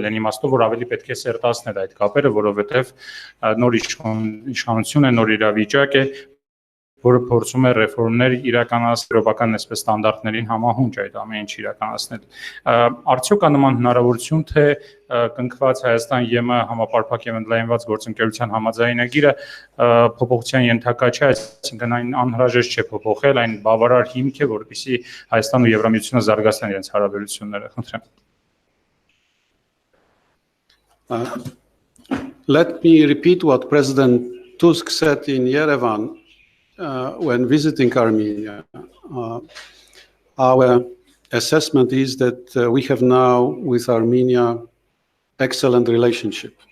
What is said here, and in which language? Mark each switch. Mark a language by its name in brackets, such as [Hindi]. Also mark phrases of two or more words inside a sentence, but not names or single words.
[Armenian] այն իմաստով, որ ավելի պետք է սերտացնել այդ կապերը, որովհետեւ նոր իշխանություն է, նոր իրավիճակ է, որը փորձում է ռեֆորմներ իրականացնել, եվրոպական այսպես ստանդարտներին համահունչ այդ ամեն ինչ իրականացնել։ Արդյոք կա նման հնարավորություն, թե կնքված Հայաստան-ԵՄ համապարփակ եւ ընդլայնված գործընկերության համաձայնագիրը փոփոխության ենթակա չէ, այսինքն այն անհրաժեշտ չէ փոփոխել, այն բավարար հիմք է, որպեսզի Հայաստան ու Եվրամիությունը զարգացնեն իրենց հարաբերությունները։ Խնդրեմ։ [English] Let me repeat what President Tusk said in Yerevan when visiting Armenia. Our assessment is that we have now with Armenia excellent relationship.